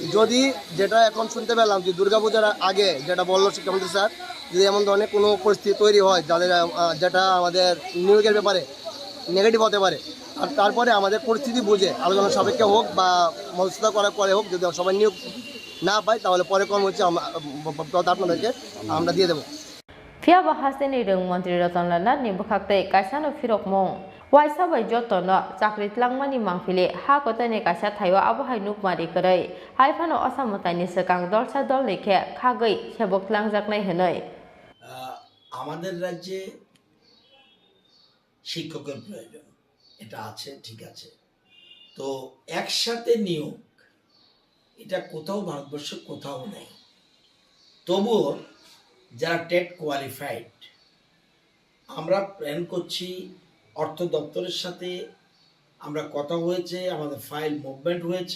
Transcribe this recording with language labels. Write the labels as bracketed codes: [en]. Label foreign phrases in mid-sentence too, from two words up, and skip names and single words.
[bn] যদি যেটা এখন শুনতে পেলাম যে দুর্গাপূজার আগে যেটা বললো শিক্ষামন্ত্রী স্যার, যদি এমন ধরনের কোনো পরিস্থিতি তৈরি হয় যাদের যেটা আমাদের নিয়োগের ব্যাপারে নেগেটিভ হতে পারে, আর তারপরে আমাদের পরিস্থিতি বুঝে আলোচনা সাপেক্ষে হোক বা মধ্যস্থতা করার পরে হোক, যদি সবাই নিয়োগ না পায় তাহলে পরে কর্ম হচ্ছে আপনাদেরকে আমরা দিয়ে দেবো। [trp] ফিয়া বাহাসেনি রং মন্ত্রী রতননাথ नि बखाक्ते कायसानो फिरक मं वाइसा बै जतनो चाकरि tlangmani mangphile ha kotani kaisa thayo abohai nukmari korei haifano asamotani sekang dolsa dol lekhe khagei sebok tlangjaknai henoi [bn] আমাদের রাজ্যে শিক্ষকের প্রয়োজন, এটা আছে, ঠিক আছে। তো একসাথে নিয়োগ এটা কোথাও ভারতবর্ষে কোথাও নেই। তবুও যারা টেট কোয়ালিফাইড, আমরা প্ল্যান করছি, অর্থ দপ্তরের সাথে আমরা কথা হয়েছে, আমাদের ফাইল মুভমেন্ট হয়েছে।